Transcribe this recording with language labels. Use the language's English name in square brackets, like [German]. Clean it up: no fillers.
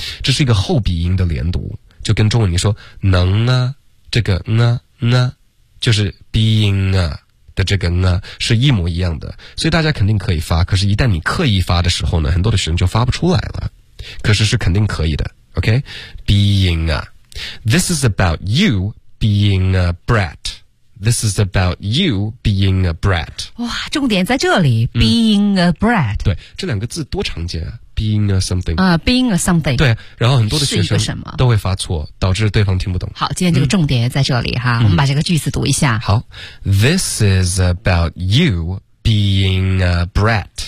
[Chinese] 这是一个后鼻音的连读。就跟中文你说能啊这个呢呢就是 being 啊的这个呢是一模一样的，所以大家肯定可以发，可是一旦你刻意发的时候呢，很多的学生就发不出来了，可是是肯定可以的。 [English] OK, being 啊 This is about you being a brat. This is about you being a brat. [Chinese] 哇，重点在这里 [English] being a brat. [Chinese] 对，这两个字多常见啊， [English] being a something 啊、being a something. [Chinese] 对，然后很多的学生是一个什么都会发错，导致对方听不懂。好，今天这个重点在这里哈，我们把这个句子读一下。 [English] 好， This is about you being a brat.